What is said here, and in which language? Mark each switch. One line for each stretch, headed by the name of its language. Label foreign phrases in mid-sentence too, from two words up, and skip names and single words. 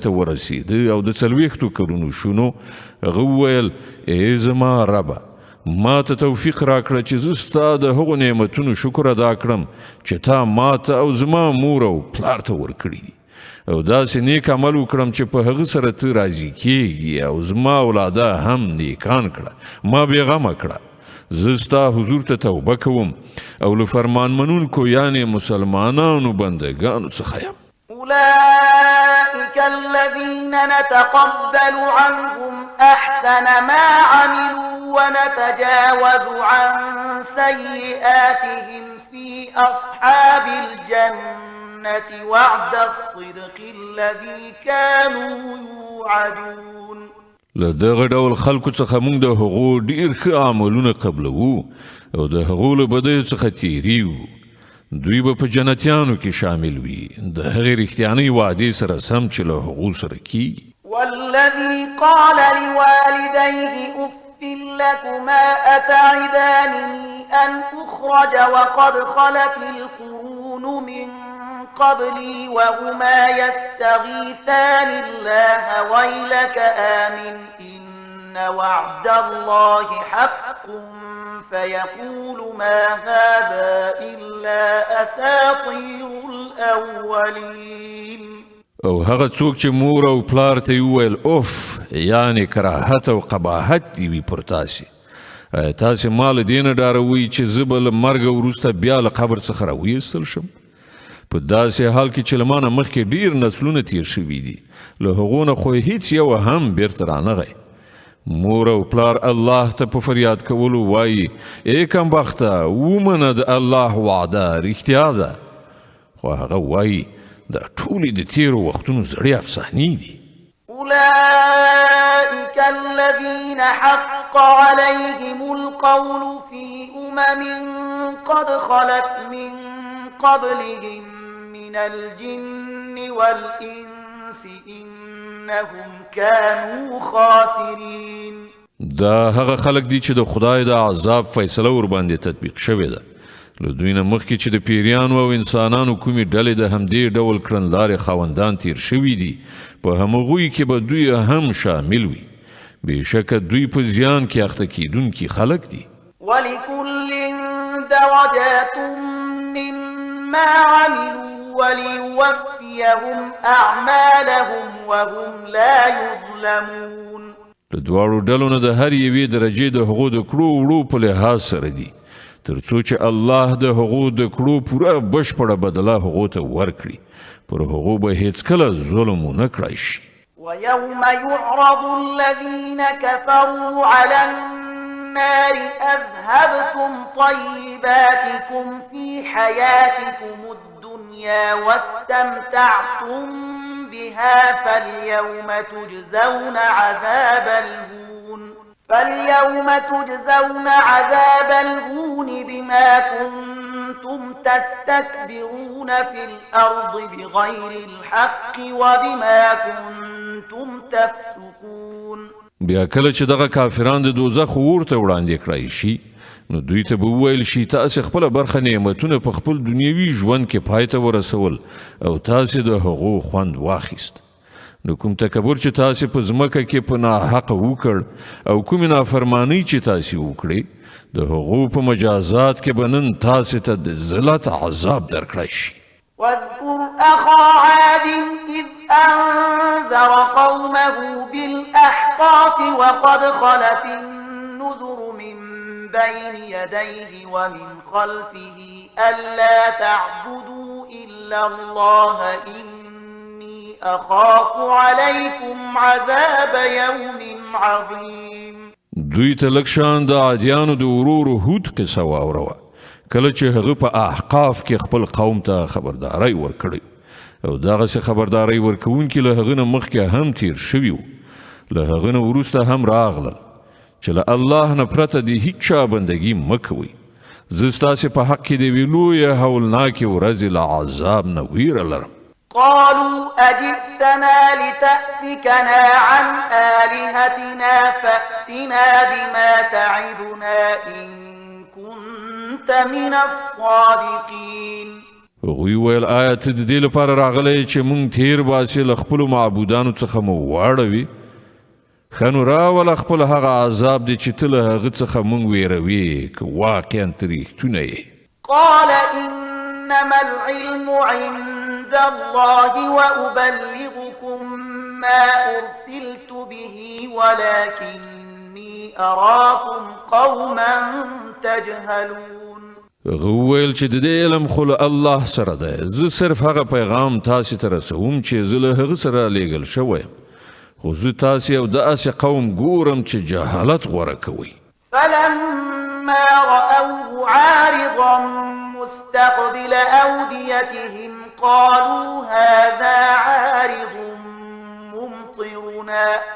Pashto: ته ورسېد او د 40 کلونو شونو هغه وویل ای زما ربه ما ته توفیق راکړه چې زه ستا د هغو نعمتونو شکر ادا کړم چې تا ما ته او زما مور او پلار ته ورکړي دي او داسې نیک عمل وکړم چې په هغه سره ته راضي کېږي او زما اولاده هم نیکان کړه ما بېغمه کړه زه ستا حضور ته توبه کوم او له فرمان منونکو یعنې مسلمانانو بندګانو څخه یم.
Arabic: أولئك الذين نتقبل عنهم أحسن ما عملوا ونتجاوز عن سيئاتهم في أصحاب الجنة وعد الصدق الذي كانوا يوعدون.
Pashto: له دغه ډول خلکو څخه موږ د هغو ډیر ښه عملونه قبلوو او د هغو له بدیو څخه تیریو دوی به په جنتیانو کې شامل وي د هغې رښتیانۍ وعدې سره سم چې له هغو سره کیږي.
Arabic: والذي قال لوالديه أف لكما أتعدانني أن أخرج وقد خلت القرون من قبلي وهما يستغيثان الله ويلك آمن إن وعد الله حق فيقول ما هذا إلا أساطير الأولين.
Pashto: او هغه څوک چې مور او پلار ته وویل اوف یعنی کراهت او قباحت دی وي پر تاسې تاسې ما له دې نه ډاروئ چې زه به له مرګه وروسته بیا له قبر څخه راویستل شم په داسې حال کې چې له ما نه مخکې ډېر نسلونه تیر شوي دي له هغو نه خو هیڅ یو هم بیرته رانغی. مور او پلار الله ته په فریاد کولو وایي ای کمبخته ومنه د الله وعده رښتیا ده خو هغه وایي دا ټولې د تیرو وختونو زړې افسانې دي.
Arabic: أولئك الذين حق عليهم القول في قد خلت من قبلهم من الجن والإنس إنهم كانوا خاسرين.
Pashto: دا هغه خلق دي چې د خدای د عذاب فیصله ور باندې تطبیق شوې ده له دوی نه مخکې چې د پیریانو او انسانانو کومې ډلې د همدې ډول کړنلارې خاوندان تیر شوي دي په همغوی کې به دوی هم شامل وي بېشکه دوی په زیان کې اخته کیدونکي خلق دي.
Arabic: ولكل درجات مما عملوا وليوفيهم أعمالهم وهم لا يظلمون.
Pashto: د دواړو ډلو نه د هر یوې درجې د هغو د کړو وړو په لحاظ سره دي تر څو چې الله د هغو د کړو پوره بشپړه بدله هغو ته ورکړي پر هغو به هیڅکله ظلم ونه کړای شي.
Arabic: ويوم يعرض الذين كفروا على النار أذهبتم طيباتكم في حياتكم الدنيا واستمتعتم بها فاليوم تجزون عذاب الهون بما كنتم تستكبرون في الأرض بغير الحق وبما كنتم تفسقون.
Pashto: بیا کله چې دغه کافران د دوزخ اور ته وړاندې کړای شي نو دوی ته به وویل شي تاسې خپله برخه نعمتونه په خپل دنیوي ژوند کې پای ته ورسول او تاسې د هغو خوند واخیست. نو کوم تکبر چې تاسې په ځمکه کې په ناحقه وکړ او کومې نافرمانۍ چې تاسې وکړې د هغو په مجازات کې به نن تاسې ته د ذلت عذاب درکړی شي.
Arabic: واذكر أخا عاد إذ أنذر قومه بالأحقاف وقد خلت النذر من بين يديه ومن خلفه ألا تعبدوا إلا الله إني أخاف عليكم عذاب يوم عظيم.
Pashto: دوی ته لږ شان د عادیانو د ورور هود قصه واوروه کله چې هغه په احقاف کې خپل قوم ته خبرداری ورکړی او دغسې خبرداری ورکوونکي له هغه نه مخکې هم تیر شوي وو له هغه نه وروسته هم راغلل چې له الله نه پرته د هیڅ چا بندګي مه کوئ زه ستاسې په حق کې د یوې لویې هولناکې ورځې له عذاب نه ویره لرم.
Arabic: قالوا أجئتنا لتأفكنا عن آلهتنا فأتنا بما تعدنا إن كنت من الصادقين.
Pashto: هغوی ویل آیا ته د دې لپاره راغلی چې موږ تیر باسې له خپلو معبودانو څخه مو واړوي ښه نو راوله خپل هغه عذاب دی چې ته له هغه څخه موږ ویروې که واقعا ته رښتونه یې.
Arabic: قال إنما العلم عند الله وأبلغكم ما أرسلت به ولكني أراكم قوما تجهلون.
Pashto: غویل چې د دې علم خو له الله سره ده زه صرف هغه پیغام تاسې ته رسوم چې زه له هغه سره لیږل شوی خو زه تاسې یو داسې قوم ګورم چې جهالت غوره کوي.
Arabic: فلما رأوه عارضا مستقبل أوديتهم قالوا هذا عارض ممطرنا